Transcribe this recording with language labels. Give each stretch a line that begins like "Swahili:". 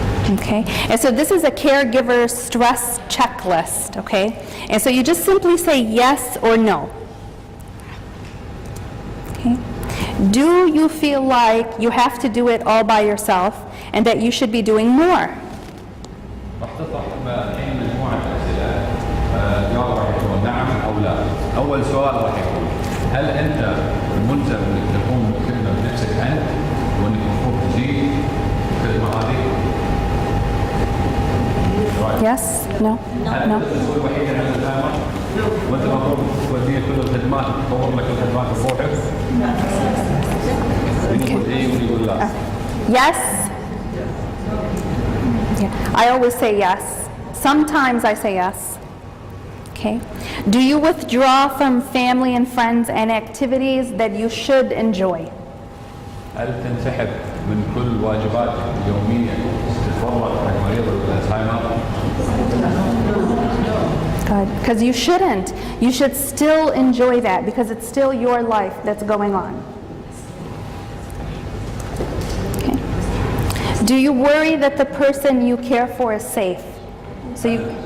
English: Okay, and so this is a caregiver stress checklist, okay? And so you just simply say yes or no. Okay. Do you feel like you have to do it all by yourself and that you should be doing more?
Arabic: راح تطرح الحين مجموعة أسئلة جواب راح يكون نعم أو لا. أول سؤال راح يكون هل أنت ملزم إنك تكون مهتم بنفسك أنت وإنك المفروض تجيب الخدمة هذه؟
English: Yes? No?
Arabic: هل أنت المسؤول الوحيد عن الزهايمر؟ وأنت المفروض توديه كل الخدمات تطور لك الخدمات بروحك؟ يقول إيه ويقول لا.
English: Yes? Yeah. I always say yes. Sometimes I say yes. Okay. Do you withdraw from family and friends and activities that you should enjoy?
Arabic: هل تنسحب من كل واجباتك اليومية تتفرغ لمريض الزهايمر؟
English: Good. Because you shouldn't. You should still enjoy that because it's still your life that's going on. Okay. Do you worry that the person you care for is safe? So you.